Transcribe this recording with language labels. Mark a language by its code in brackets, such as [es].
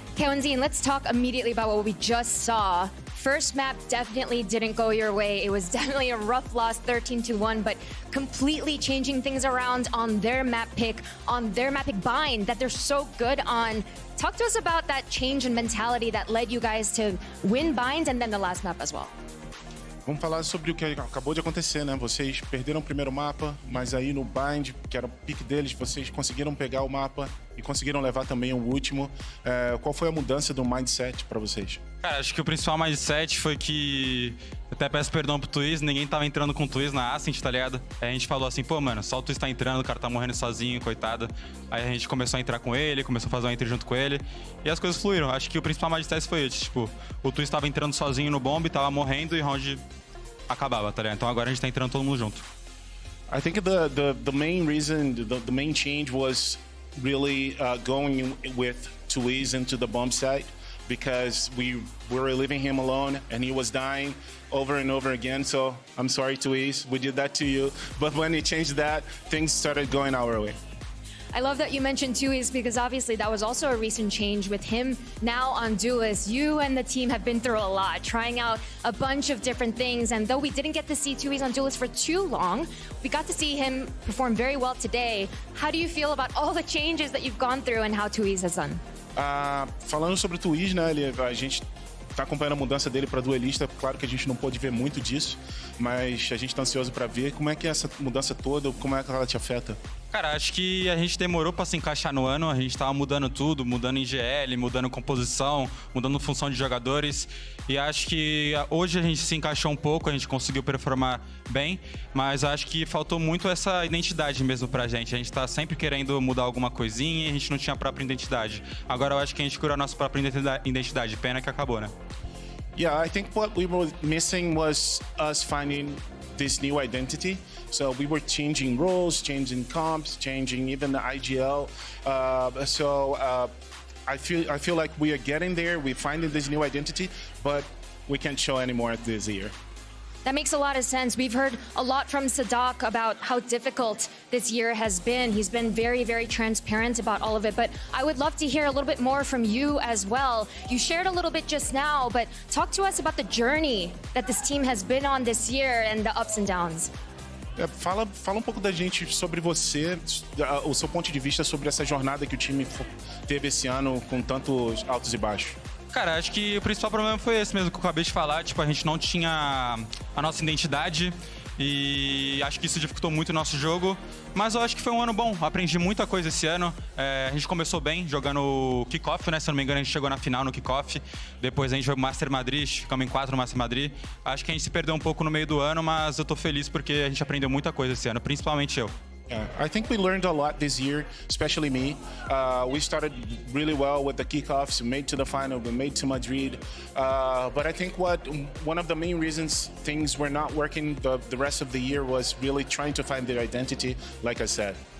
[en] Cow and Zine, let's talk immediately about what we just saw. First map definitely didn't go your way. It was definitely a rough loss, 13-1, but completely changing things around on their map pick, on their map pick bind that they're so good on. Talk to us about that change in mentality that led you guys to win binds and then the last map as well. [pt] Vamos falar sobre o que acabou de acontecer, né? Vocês perderam o primeiro mapa, mas aí no bind, que era o pique deles, vocês conseguiram pegar o mapa e conseguiram levar também o último. Qual foi a mudança do mindset para vocês? Cara, acho que o principal mindset foi que... Até peço perdão pro Thieves, ninguém tava entrando com o Thieves na Ascent, tá ligado? Aí a gente falou assim, pô, mano, só o Thieves tá entrando, o cara tá morrendo sozinho, coitado. Aí a gente começou a entrar com ele, começou a fazer uma entry junto com ele. E as coisas fluíram. Acho que o principal mindset foi esse, tipo, o Thieves tava entrando sozinho no bomb, tava morrendo e round acabava, tá ligado? Então agora a gente tá entrando todo mundo junto. [en] I think the main reason, the main change was really going with Thieves into the bomb site, because we were leaving him alone and he was dying over and over again. So I'm sorry, Thieves, we did that to you. But when he changed that, things started going our way. I love that you mentioned Thieves, because obviously that was also a recent change with him now on Duelist. You and the team have been through a lot, trying out a bunch of different things. And though we didn't get to see Thieves on Duelist for too long, we got to see him perform very well today. How do you feel about all the changes that you've gone through and how Thieves has done? [pt] Falando sobre o Thieves, né, a gente tá acompanhando a mudança dele para duelista. Claro que a gente não pôde ver muito disso, mas a gente tá ansioso para ver como é que essa mudança toda, como é que ela te afeta. Cara, acho que a gente demorou pra se encaixar no ano, a gente tava mudando tudo, mudando em GL, mudando composição, mudando função de jogadores, e acho que hoje a gente se encaixou um pouco, a gente conseguiu performar bem, mas acho que faltou muito essa identidade mesmo pra gente. A gente tá sempre querendo mudar alguma coisinha e a gente não tinha a própria identidade. Agora eu acho que a gente criou a nossa própria identidade, pena que acabou, né? [en] Yeah, I think what we were missing was us finding this new identity. So we were changing roles, changing comps, changing even the IGL. I feel like we are getting there. We're finding this new identity, but we can't show anymore this year. That makes a lot of sense. We've heard a lot from Sadak about how difficult this year has been. He's been very, very transparent about all of it, but I would love to hear a little bit more from you as well. You shared a little bit just now, but talk to us about the journey that this team has been on this year and the ups and downs. [pt] Fala um pouco da gente sobre você, o seu ponto de vista sobre essa jornada que o time teve esse ano com tantos altos e baixos. Cara, acho que o principal problema foi esse mesmo que eu acabei de falar. Tipo, a gente não tinha a nossa identidade e acho que isso dificultou muito o nosso jogo. Mas eu acho que foi um ano bom, aprendi muita coisa esse ano. A gente começou bem jogando o Kickoff, né? Se eu não me engano, a gente chegou na final no Kickoff. Depois a gente foi pro Master Madrid, ficamos em 4 no Master Madrid. Acho que a gente se perdeu um pouco no meio do ano, mas eu tô feliz porque a gente aprendeu muita coisa esse ano, principalmente eu. [en] Yeah, I think we learned a lot this year, especially me. We started really well with the kickoffs, made to the final, we made to Madrid. But I think one of the main reasons things were not working the rest of the year was really trying to find their identity, like I said.